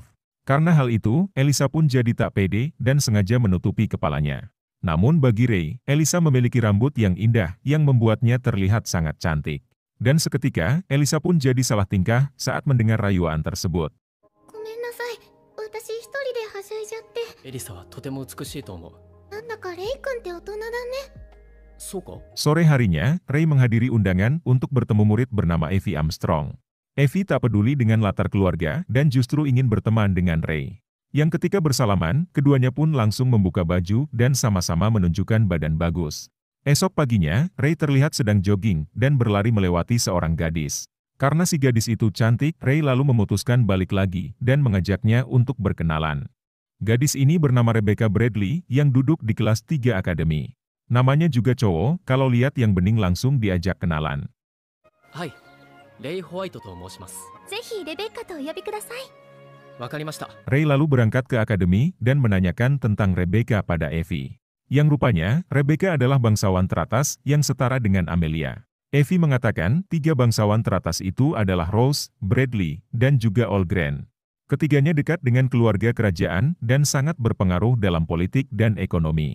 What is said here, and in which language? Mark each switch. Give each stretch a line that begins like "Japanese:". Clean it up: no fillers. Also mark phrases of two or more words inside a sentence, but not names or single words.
Indonesian: Karena hal itu, Elisa pun jadi tak pede dan sengaja menutupi kepalanya. Namun bagi Rei, Elisa memiliki rambut yang indah yang membuatnya terlihat sangat cantik. Dan seketika, Elisa pun jadi salah tingkah saat mendengar rayuan tersebut.
Japanese: しゃいじゃって。エリサはとても美しいと思う。なんだかレイ君って大人だね。そうか?
Indonesian: Sore harinya, Ray menghadiri undangan untuk bertemu murid bernama Evie Armstrong. Evie tak peduli dengan latar keluarga dan justru ingin berteman dengan Ray. Yang ketika bersalaman, keduanya pun langsung membuka baju dan sama-sama menunjukkan badan bagus. Esok paginya, Ray terlihat sedang jogging dan berlari melewati seorang gadis. Karena si gadis itu cantik, Ray lalu memutuskan balik lagi dan mengajaknya untuk berkenalan. Gadis ini bernama Rebecca Bradley yang duduk di kelas 3 akademi. Namanya juga cowok, kalau lihat yang bening langsung diajak kenalan. Hai,
Japanese: Ray White と申します. ぜひレベッカとお呼びください。 Wakarimashita.
Indonesian: Ray lalu berangkat ke akademi dan menanyakan tentang Rebecca pada Evie. Yang rupanya, Rebecca adalah bangsawan teratas yang setara dengan Amelia. Evie mengatakan 3 bangsawan teratas itu adalah Rose, Bradley, dan juga Olgren. Ketiganya dekat dengan keluarga kerajaan dan sangat berpengaruh dalam politik dan ekonomi.